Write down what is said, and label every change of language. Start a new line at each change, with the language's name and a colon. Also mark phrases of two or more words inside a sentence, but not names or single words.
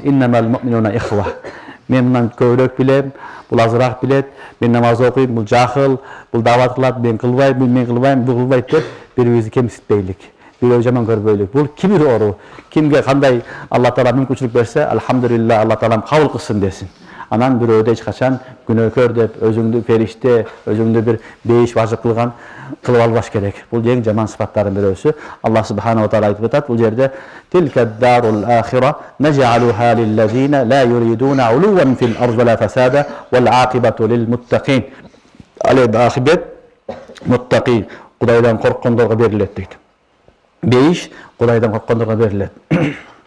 Arabic: إنما المؤمنون إخوة.
Kyrgyz: Мен мындан көбүрөөк билем, бул азыраак билет, мен намаз окуйм, бул жахыл, бул дават кылат, мен кылбайм, бул кылбайт деп бири-бирибизди кемситпейлик. Бирөө жаман көрбөйлүк. Бул кибир ору. Кимге кандай Алла таала мүмкүнчүлүк берсе, алхамдулилла, Алла таалам кабыл кылсын десин. Анан бирөөдө эч качан күнөөкөр деп, өзүңдү периште, өзүңдү бир бейиш важып кылып албаш керек. Бул эң жаман сыпаттардын бирөөсү.
Arabic: الله سبحانه وتعالى
Kyrgyz: айтып атат, бул жерде
Arabic: تلك الدار الآخرة نجعلها للذين لا يريدون علوا في الأرض ولا فسادا والعاقبة للمتقين.
Kyrgyz: Ал акибет муттакин, Кудайдан корккондорго берилет дейт. Бейиш Кудайдан корккондорго берилет.